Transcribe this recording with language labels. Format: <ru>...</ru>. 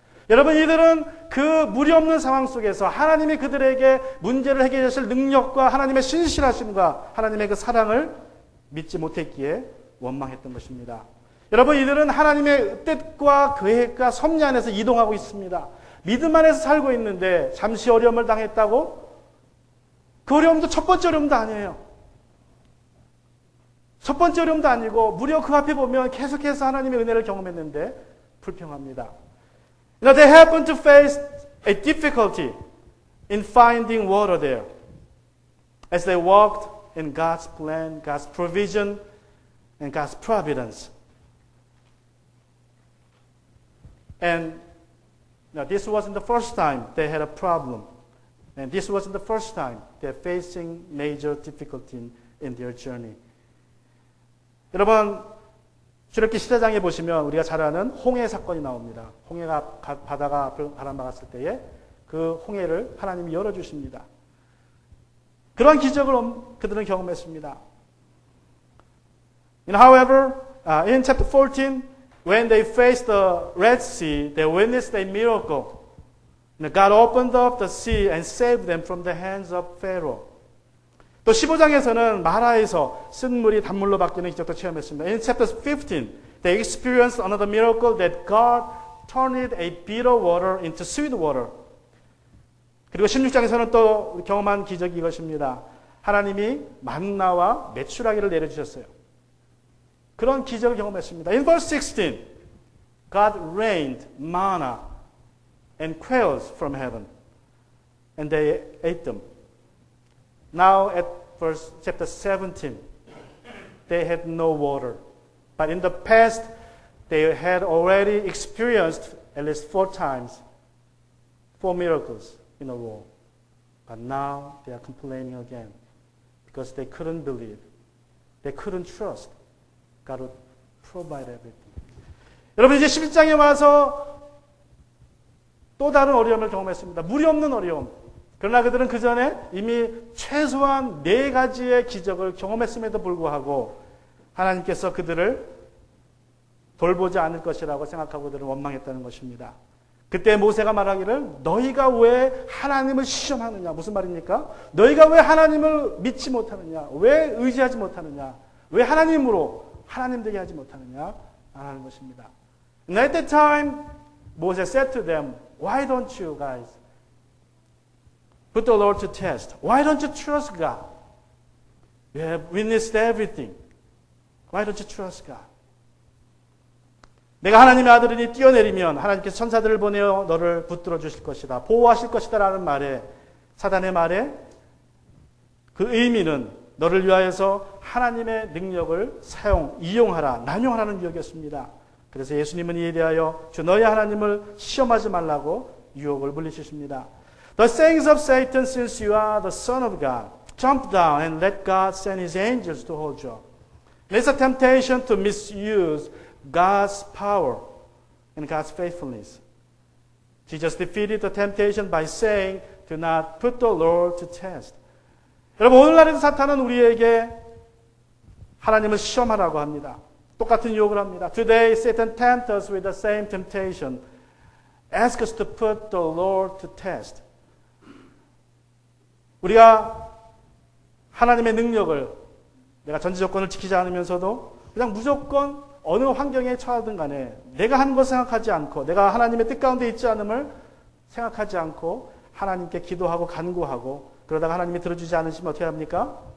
<ko>여러분, 이들은 그 물이 없는 상황 속에서 하나님이 그들에게 문제를 해결하실 능력과 하나님의 신실하심과 하나님의 그 사랑을 믿지 못했기에 원망했던 것입니다. 여러분, 이들은 하나님의 뜻과 계획과 섭리 안에서 이동하고 있습니다. 믿음 안에서 살고 있는데 잠시 어려움을 당했다고? 그 어려움도 첫 번째 어려움도 아니에요. 첫 번째 어려움도 아니고 무려 그 앞에 보면 계속해서 하나님의 은혜를 경험했는데 불평합니다.</ko> <en>They happened to face a difficulty in finding water there as they walked in God's plan, God's provision, and God's providence. And this wasn't the first time they had a problem. And this wasn't the first time they're facing major difficulty in their journey.</en> <ko>여러분, 출애굽기 14장에 보시면 우리가 잘 아는 홍해 사건이 나옵니다. 홍해가 바다가 앞을 바람막았을 때에 그 홍해를 하나님이 열어주십니다. 그러한 기적을 그들은 경험했습니다.</ko> <en>However, in chapter 14, when they faced the Red Sea, they witnessed a miracle. God opened up the sea and saved them from the hands of Pharaoh.</en> <ko>또 15장에서는 마라에서 쓴 물이 단물로 바뀌는 기적도 체험했습니다.</ko> <en>In chapter 15, they experienced another miracle that God turned a bitter water into sweet water.</en> <ko>그리고 16장에서는 또 경험한 기적이 이것입니다. 하나님이 만나와 메추라기를 내려주셨어요. 그런 기적을 경험했습니다.</ko> <en>In verse 16, God rained manna and quails from heaven, and they ate them. Now at chapter 17, they had no water. But in the past, they had already experienced at least 4 times, 4 miracles in a row. But now they are complaining again because they couldn't believe. They couldn't trust God would provide everything.</en> <ko>여러분, 이제 11장에 와서 또 다른 어려움을 경험했습니다. 물이 없는 어려움. 그러나 그들은 그 전에 이미 최소한 4가지의 기적을 경험했음에도 불구하고 하나님께서 그들을 돌보지 않을 것이라고 생각하고 그들은 원망했다는 것입니다. 그때 모세가 말하기를 너희가 왜 하나님을 시험하느냐. 무슨 말입니까? 너희가 왜 하나님을 믿지 못하느냐. 왜 의지하지 못하느냐. 왜 하나님으로 하나님 되게 하지 못하느냐. 하는 것입니다.</ko> <en>And at that time, Moses said to them, Why don't you guys put the Lord to test? Why don't you trust God? You have witnessed everything. Why don't you trust God?</en> <ko>내가 하나님의 아들이니 뛰어내리면 하나님께서 천사들을 보내어 너를 붙들어 주실 것이다. 보호하실 것이다 라는 말에 사단의 말에 그 의미는 너를 위하여서 하나님의 능력을 이용하라, 남용하라는 유혹이었습니다. 그래서 예수님은 이에 대하여 주 너희 하나님을 시험하지 말라고 유혹을 물리치십니다.</ko> <en>The sayings of Satan, since you are the Son of God, jump down and let God send His angels to hold you up. It's a temptation to misuse God's power and God's faithfulness. Jesus defeated the temptation by saying, do not put the Lord to test.</en> <ko>여러분, 오늘날에도 사탄은 우리에게 하나님을 시험하라고 합니다. 똑같은 유혹을 합니다.</ko> <en>Today, Satan tempts us with the same temptation. Ask us to put the Lord to test.</en> <ko>우리가 하나님의 능력을 내가 전제 조건을 지키지 않으면서도 그냥 무조건 어느 환경에 처하든 간에 내가 한 것을 생각하지 않고 내가 하나님의 뜻 가운데 있지 않음을 생각하지 않고 하나님께 기도하고 간구하고 그러다가 하나님이 들어주지 않으시면 어떻게 합니까?</ko>